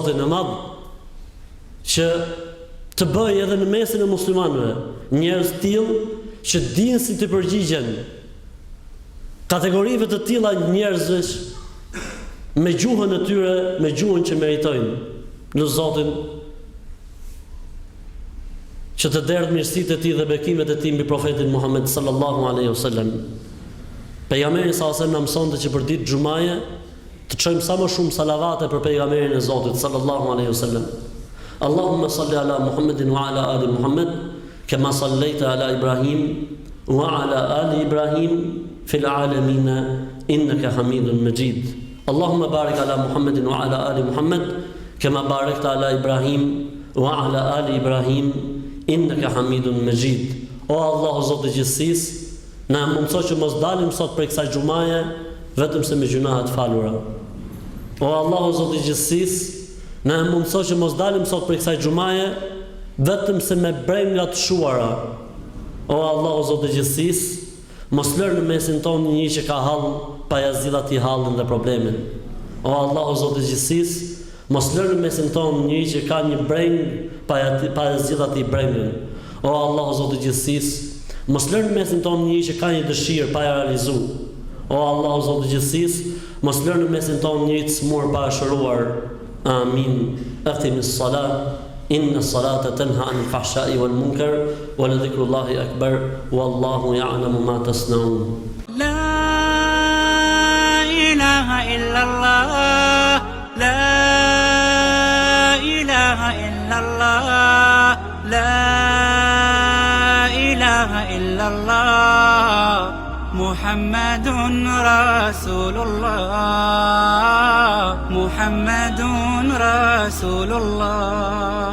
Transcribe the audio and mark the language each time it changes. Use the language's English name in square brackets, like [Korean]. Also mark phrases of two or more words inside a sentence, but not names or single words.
[Albanian] Lusë Zotin e madh që të bëj edhe në mesin e muslimanëve njerëz të tillë që dinë si të përgjigjen kategorive të tilla njerëzish me gjuhën e tyre, me gjuhën që meritojnë, në Zotin që të derdhë mirësitë e tij dhe bekimet e tij mbi profetin Muhammed [Arabic] صلى الله عليه وسلم. [Albanian] Pejgamberi [Arabic] صلى الله عليه وسلم [Albanian] na mësonte që për ditë xumaje të çojmë sa më shumë salavate për pejgamberin e Zotit [Arabic] صلى الله عليه وسلم. اللهم صل على محمد وعلى آل محمد كما صليت على إبراهيم وعلى آل إبراهيم في العالمين إنك حميد مجيد. اللهم بارك على محمد وعلى آل محمد كما باركت على إبراهيم وعلى آل إبراهيم إنك حميد مجيد. [Albanian] O Allah, o Zoti i gjithësisë, na mundso që mos dalim sot për kësaj xumaje vetëm se me gjunahe të falura. O Allah, o Zoti i gjithësisë, na mundso që mos dalim sot për kësaj xumaje vetëm se me brenga të shuara. O Allah, o Zoti i gjithësisë, mos lër në mesin tonë një që ka hall pa ja zgjidhur atë hallin dhe problemin. O Allah, o Zoti i gjithësisë, mos lër në mesin tonë një që ka një breng pa ja zgjidhur atë brengën. O Allah, o Zoti i gjithësisë, mos lër në mesin tonë një që ka një dëshirë pa ja realizuar. O Allah, o Zoti i gjithësisë, mos lër në mesin tonë një të smur pa shëruar. Amin. [Arabic] أقم الصلاة. إن الصلاة تنهى عن الفحشاء والمنكر ولذكر الله أكبر والله يعلم ما تصنعون. لا إله إلا الله، لا إله إلا الله، لا إله إلا الله، محمد رسول الله، محمد رسول الله.